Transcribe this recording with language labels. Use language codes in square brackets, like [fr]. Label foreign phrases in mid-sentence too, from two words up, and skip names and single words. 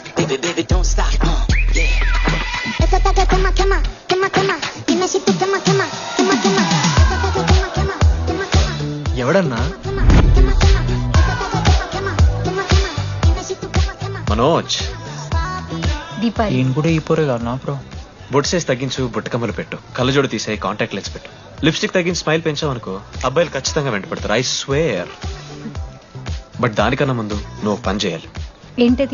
[en] baby, don't stop. Yeah. [es] Esa ta que quema, quema, quema, quema. Dime si tú quema, quema, quema, quema. Esa ta que quema, quema, quema, quema. [te] ఎవడన్నా [es] Quema, quema, quema. Esa ta que quema, quema, quema, quema. Dime si tú quema, quema. [te] మనోజ్ దీపాలి ఈయన కూడా ఈ పోరే కాదు నా బ్రో. బొట్ సైజ్ తగ్గించు, బుట్టకమ్మలు పెట్టు, కళ్ళజోడు తీసే, [en] contact lens [te] పెట్టు, లిప్స్టిక్ తగ్గించి స్మైల్ పెంచావు అనుకో అబ్బాయిలు ఖచ్చితంగా వెంటపడతారు. [en] I swear. But [te] దానికన్నా ముందు నువ్వు ఒక పని చేయాలి. ఏంటది?